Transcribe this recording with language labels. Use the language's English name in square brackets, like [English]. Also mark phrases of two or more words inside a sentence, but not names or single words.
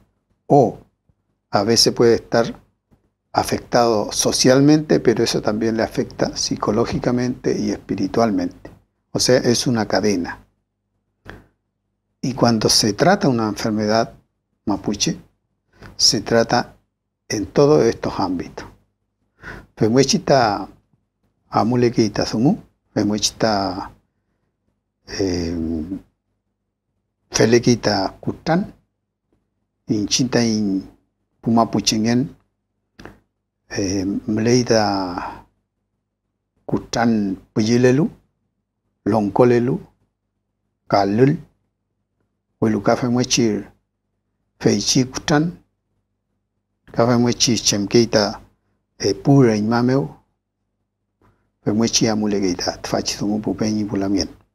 [Spanish] O a veces puede estar afectado socialmente, pero eso también le afecta psicológicamente y espiritualmente. O sea, es una cadena. Y cuando se trata una enfermedad mapuche, se trata en todos estos ámbitos. [Mapuche] Femuechita amulequita sumu, femuechita felequita cutrán, inchinta in pumapuchingen, mleida cutrán puyilelu, loncolelu, calul, Huelu kafe muechir feichi cutrán, kafe muechir chemkeita pura inmameu, fe muechir amulegeita, tfachizungu pupeñi pulamien.